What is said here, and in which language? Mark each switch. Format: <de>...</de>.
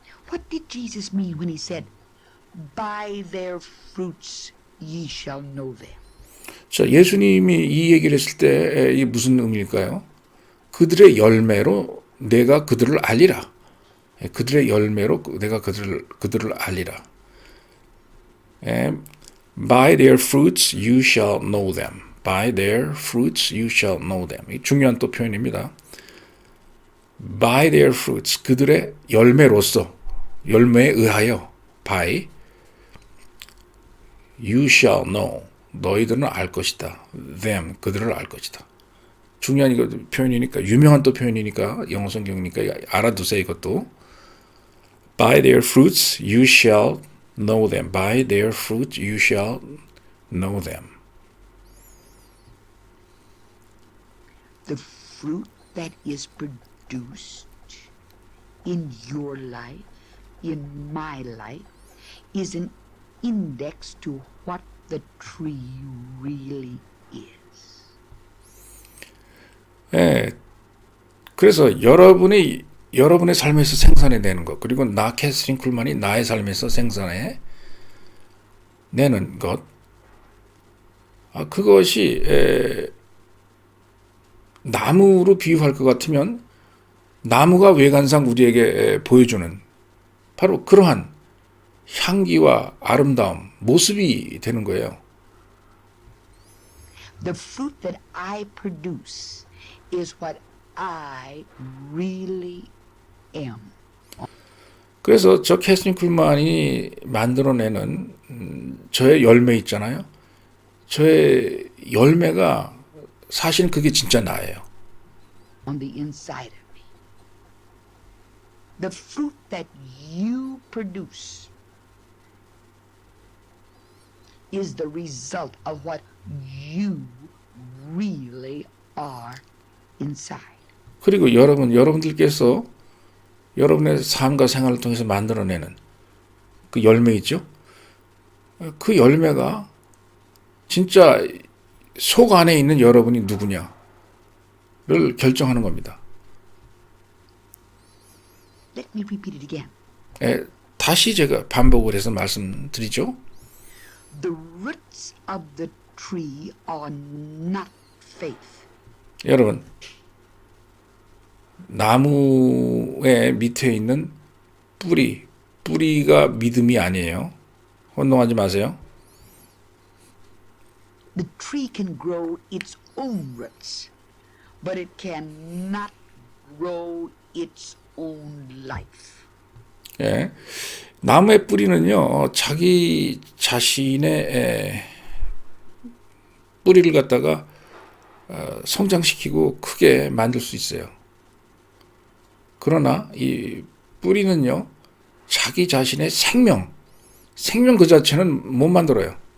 <en>What did Jesus mean when he said, "By their fruits ye shall know them"?</en> <ko>자, 예수님이 이 얘기를 했을 때 이게 무슨 의미일까요? 그들의 열매로 내가 그들을 알리라. 그들의 열매로 내가 그들을 알리라.</ko> <en>By their fruits you shall know them. By their fruits you shall know them.</en> <ko>이 중요한 또 표현입니다.</ko> <en>By their fruits,</en> <ko>그들의 열매로서, 열매에 의하여, by,</ko> <en>you shall know,</en> <ko>너희들은 알 것이다. them, 그들을 알 것이다. 중요한 이거 표현이니까, 유명한 또 표현이니까, 영어 성경이니까 알아두세요, 이것도.</ko> <en>By their fruits you shall know them. By their fruits you shall know them. The fruit that is produced in your life, in my life, is an index to what the tree really is.</en> <ko>그래서 여러분의 삶에서 생산해내는 것, 그리고 나 캐스린 쿨만이 나의 삶에서 생산해 내는 것, 그것이 나무로 비유할 것 같으면 나무가 외관상 우리에게 보여주는 바로 그러한 향기와 아름다움, 모습이 되는 거예요.</ko> <en>The fruit that I produce is what I really am.</en> <ko>그래서 저 캐스린 쿨만이 만들어내는 저의 열매 있잖아요. 저의 열매가 사실 그게 진짜 나예요.</ko> <en>On the inside of me. The fruit that you produce is the result of what you really are inside.</en> <ko>그리고 여러분들께서 여러분의 삶과 생활을 통해서 만들어내는 그 열매 있죠? 그 열매가 진짜 속 안에 있는 여러분이 누구냐를 결정하는 겁니다.</ko> <en>Let me repeat it again.</en> <ko>다시 제가 반복을 해서 말씀드리죠.</ko> <en>The roots of the tree are not faith.</en> <ko>여러분, 나무의 밑에 있는 뿌리가 믿음이 아니에요. 혼동하지 마세요.</ko> <en>The tree can grow its own roots, but it cannot grow its own life.</en> <ko>예, 나무의 뿌리는요, 자기 자신의 뿌리를 갖다가 성장시키고 크게 만들 수 있어요. 그러나 이 뿌리는요, 자기 자신의 생명 그 자체는 못 만들어요.</ko>